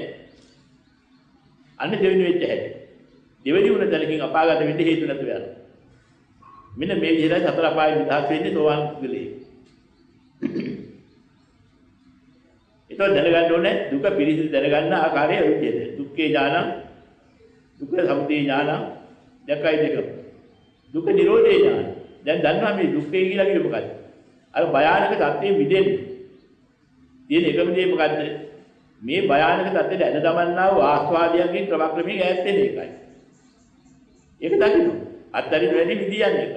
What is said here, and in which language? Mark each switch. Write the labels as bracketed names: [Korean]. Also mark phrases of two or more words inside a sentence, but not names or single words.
[Sinhala] අන්න දෙවෙනි වෙච්ච හැටි. දෙවෙනි වුණ තැනකින් අපාගත වෙන්න හේතු නැතුව යනවා. මෙන්න මේ විදිහට සතර අපාය නිදහස් වෙන්නේ සෝවාන් කුලේ. ඒක දැනගන්න ඕනේ දුක පිළිසිඳ දැනගන්න ආකාරය ඔය විදිහට. [Pali] දුක්ඛේ ඥානං, දුක්ඛ සමුදය ඥානං, [Sinhala] දෙකයි දෙක. [Pali] දුක නිරෝධේ ඥාන. [Sinhala] දැන් දන්නවා මේ දුක්ඛේ කියලා කියන්නේ මොකක්ද? අර භයානක සත්‍යයෙන් මිදෙන්නේ. තියෙන එකම දේ මොකද්ද? මේ භයානක සත්‍යෙට ඇද දමන්නා වූ ආස්වාදයන්ගෙන් ක්‍රමක්‍රමයෙන් ඈත් වෙන එකයි. ඒක දකින්න. අත්තරින් වැඩි මිදියන්නේ එකයි.